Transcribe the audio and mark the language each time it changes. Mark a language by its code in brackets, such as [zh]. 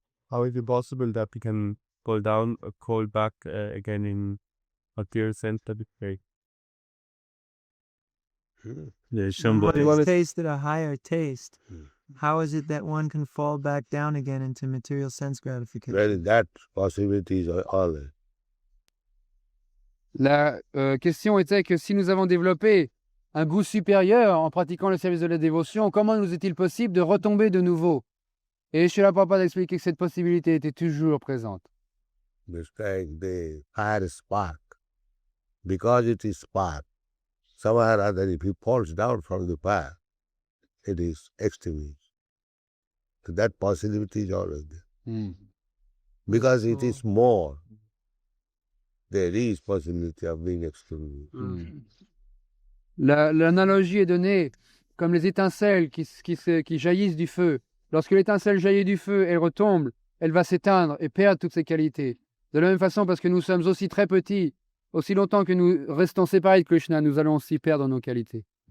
[en] How is it possible that we can fall down or call back again in material temporary state? There's somebody. One has tasted a higher taste. How is it that one can fall back down again into material sense gratification? Well, that possibility is all there. [fr] La question était que si nous avons développé un goût supérieur en pratiquant le service de la dévotion, comment nous est-il possible de retomber de nouveau? Et Srila Prabhupada a expliqué que cette possibilité était toujours présente. [en] Just like the fire spark. Because it is spark, somehow or other, if it falls down from the fire, it is extinguished. So that possibility is always there. Because it is more, there is possibility of being extinguished. [fr] L'analogie est donnée comme les étincelles qui jaillissent du feu. Lorsque l'étincelle jaillit du feu, elle retombe, elle va s'éteindre et perdre toutes ses qualités. De la même façon, parce que nous sommes aussi très petits, aussi longtemps que nous restons séparés de Krishna, nous allons aussi perdre nos qualités.